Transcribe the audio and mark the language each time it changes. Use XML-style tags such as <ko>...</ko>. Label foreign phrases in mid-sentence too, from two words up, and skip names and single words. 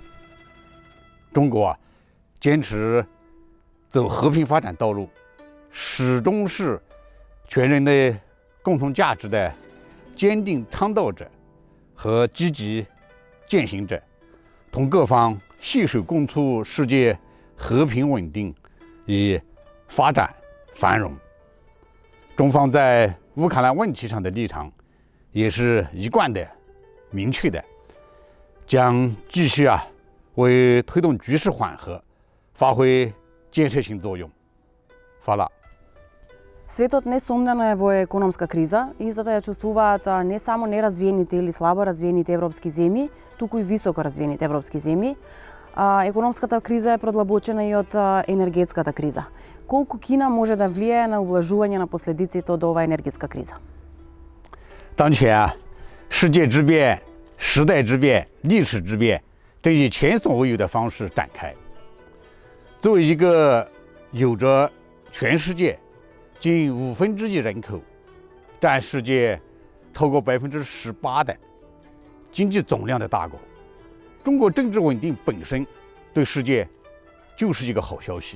<zh>中国坚持走和平发展道路，始终是全人类共同价值的坚定倡导者和积极践行者，同各方携手共促世界和平稳定与发展繁荣。中方在乌克兰问题上的立场也是一贯的、明确的，将继续为推动局势缓和发挥建设性作用。Hvala.</zh> <mk>Светот несомнено е во економска криза и затоа ја чувствуваат не само неразвиените или слабо развиените европски земји, туку и високо развиените европски земји. Економската криза е продлабочена и од енергетската криза. Колку Кина може да влијае на ублажување на последиците од оваа енергетска криза?</mk> <zh>当前世界之变、时代之变、历史之变正以前所未有的方式展开。作为一个有着全世界近1/5人口，占世界超过18%的经济总量的大国，中国政治稳定本身对世界就是一个好消息。</zh>